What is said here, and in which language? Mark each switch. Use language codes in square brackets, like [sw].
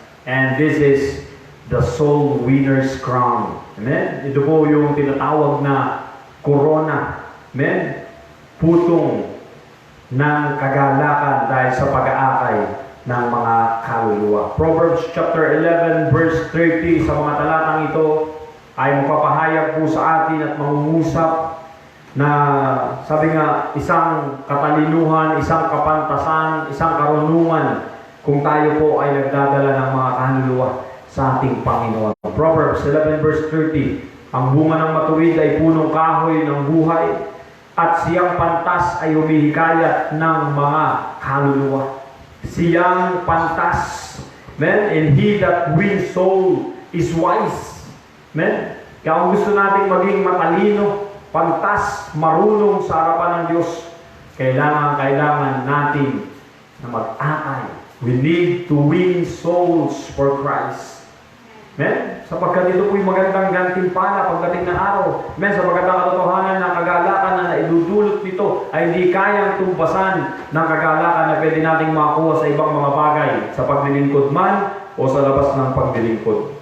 [en] And this is the soul winner's crown. [tl] Amen? Ito po yung tinatawag na corona. Amen? Putong ng kagalakan dahil sa pag-aakay ng mga kaluluwa. Proverbs chapter 11 verse 30, sa mga talatang ito ay magpapahayag po sa atin at mangungusap na sabi nga, isang katalinuhan, isang kapantasan, isang karunungan kung tayo po ay nagdadala ng mga kaluluwa sa ating Panginoon. Proverbs 11 verse 30, ang bunga ng matuwid ay punong kahoy ng buhay, at siyang pantas ay humihikayat ng mga kaluluwa. Siyang pantas. Amen? [en] And he that wins soul is wise. [tl] Amen? Kaya kung gusto natin maging matalino, pantas, marunong sa harapan ng Diyos, kailangan natin na mag-akay. [en] We need to win souls for Christ. Amen? [tl] Sapagkat ito po'y magandang gantimpala pagdating ng araw. Amen? Sapagkat ang katotohanan ng kagalakan na naidudulot nito ay hindi kayang tumbasan ng kagalakan na pwede nating makakuha sa ibang mga bagay, sa paglilingkod man o sa labas ng paglilingkod.